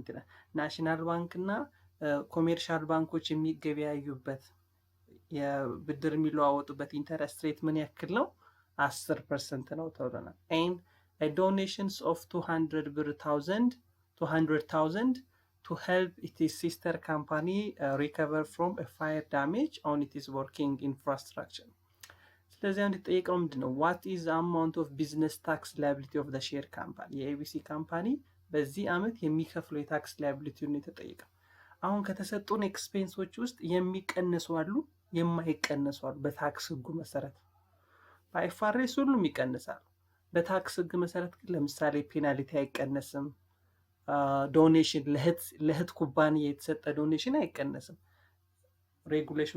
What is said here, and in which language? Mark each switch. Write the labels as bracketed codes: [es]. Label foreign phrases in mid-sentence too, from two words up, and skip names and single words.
[am] ናሽናል ባንክ እና ኮሜርሻል ባንኮች የሚገበያዩበት የብድር የሚለዋወጡበት [en] interest rate [am] ምን ያክል ነው? 10% ነው ተብለናል። [en] and a donations of 200,000 to help its sister company recover from a fire damage on its working infrastructure. [am] ስለዚህ አንድ ጠይቀው ምንድነው? [en] what is the amount of business tax liability of the share company? [am] የኤቢሲ ካምፓኒ በዚህ አመት የሚከፍለው የታክስ ላያቢሊቲ ነው የተጠየቀው። አሁን ከተሰጡን ኤክስፔንሶች ውስጥ የሚቀነሱ አሉ፣ የማይቀነሱ አሉ። በታክስ ህጉ መሰረት በአይፋሬስ ሁሉም ይቀንሳሉ። በታክስ ህግ መሰረት ግን ለምሳሌ ፔናልቲ አይቀነስም። ዶኔሽን ለህት ኩባንያ የተሰጠ ዶኔሽን አይቀነስም። ሬጉሌሽን